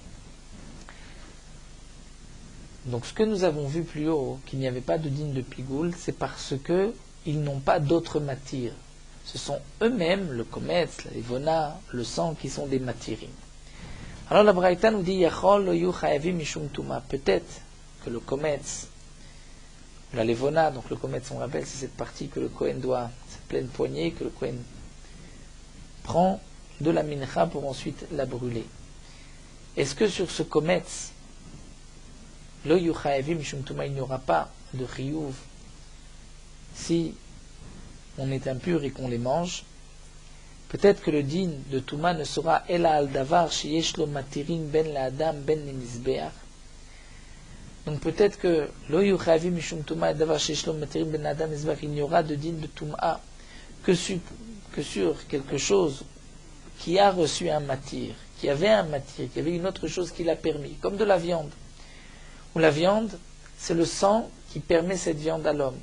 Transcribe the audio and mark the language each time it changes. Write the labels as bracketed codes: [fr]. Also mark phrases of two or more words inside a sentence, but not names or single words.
[fr] Donc ce que nous avons vu plus haut, qu'il n'y avait pas de din de pigoul, c'est parce que ils n'ont pas d'autres matières. Ce sont eux-mêmes, le kometz, la levona, le sang, qui sont des matirim. Alors la Braïta nous dit, [he] יכול לא יהו חייבים משום טומאה. [fr] Peut-être que le kometz, la levona, donc le kometz, on rappelle, c'est cette partie que le Kohen doit, cette pleine poignée, que le Kohen prend de la mincha pour ensuite la brûler. Est-ce que sur ce kometz, [he] לא יהו חייבים משום טומאה, [fr] il n'y aura pas de chiyuv si on est impur et qu'on les mange? Peut-être que le din de Touma ne sera [he] אלא על דבר שיש לו מתירין בין לאדם בין למזבח. [fr] Donc peut-être que [he] לא יהו חייבים משום טומאה [fr] et [he] דבר שיש לו מתירין בין לאדם מזבח, [fr] il n'y aura de din de Touma que sur quelque chose qui a reçu un matir, qui avait un matir, qui avait une autre chose qui l'a permis, comme de la viande. Ou la viande, c'est le sang qui permet cette viande à l'homme.